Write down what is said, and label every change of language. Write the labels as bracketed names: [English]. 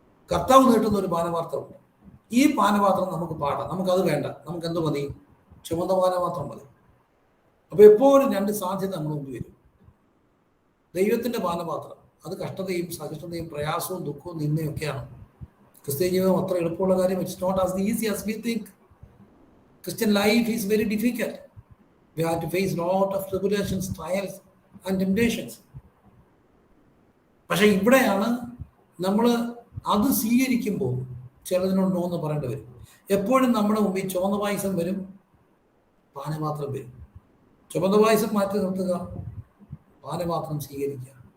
[Malayalam] കർത്താവ് നീട്ടുന്ന ഒരു പാനപാത്രമുണ്ട്. ഈ പാനപാത്രം നമുക്ക് പാടാം, നമുക്കത് വേണ്ട. നമുക്ക് എന്ത് മതി? ചുമന്ന പാനപാത്രം മതി. അപ്പൊ എപ്പോഴും 2 സാധ്യത നമ്മുടെ മുമ്പിൽ വരും. ദൈവത്തിന്റെ പാനപാത്രം, അത് കഷ്ടതയും സഹിഷ്ണുതയും പ്രയാസവും ദുഃഖവും നിന്നയൊക്കെയാണ്. ക്രിസ്ത്യൻ ജീവിതം അത്ര എളുപ്പമുള്ള കാര്യം. [English] It's not as easy as we think. Christian life is very difficult. We have to face lot of tribulations, trials and temptations. [Malayalam] പക്ഷെ ഇവിടെയാണ് നമ്മൾ അത് സ്വീകരിക്കുമ്പോൾ ചിലതിനുണ്ടോ എന്ന് പറയേണ്ടി വരും. എപ്പോഴും നമ്മുടെ മുമ്പിൽ ചുവന്ന പായസം വരും, പാനപാത്രം വരും. ചുവന്ന പായസം മാറ്റി നിർത്തുക, പാനപാത്രം സ്വീകരിക്കുക.